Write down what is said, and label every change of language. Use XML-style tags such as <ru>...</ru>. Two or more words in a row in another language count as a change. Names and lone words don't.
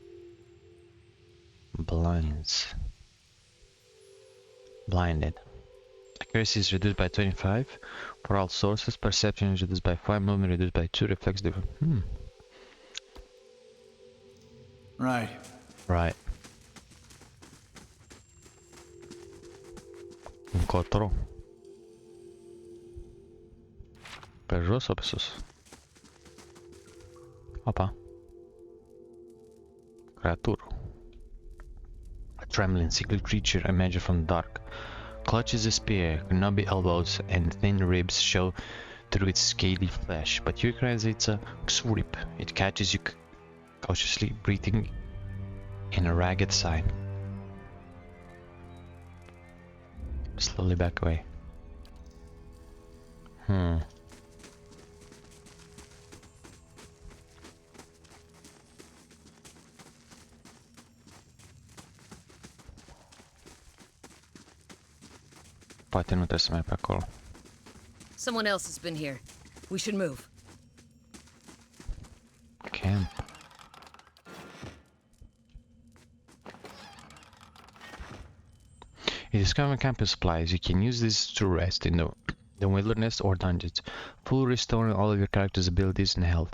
<en>Blinded. Accuracy is reduced by 25 for all sources. Perception is reduced by 5. Movement reduced by 2. Reflex different. Right.</en> <ro>Încotro. Pe jos sau pe sus? Opa. Creatură.</ro> <en>A trembling, sickly creature emerged from the dark. Clutches a spear, knobby elbows and thin ribs show through its scaly flesh, but you recognize it's a sweep. It catches you cautiously, breathing in a ragged sigh. Slowly back away.</en> <ro>Poate nu trebuie să merg pe acolo.</ro> <en>Someone else has been here. We should move. Camp. You discover camping supplies. You can use these to rest in the wilderness or dungeons, fully restoring all of your character's abilities and health.</en>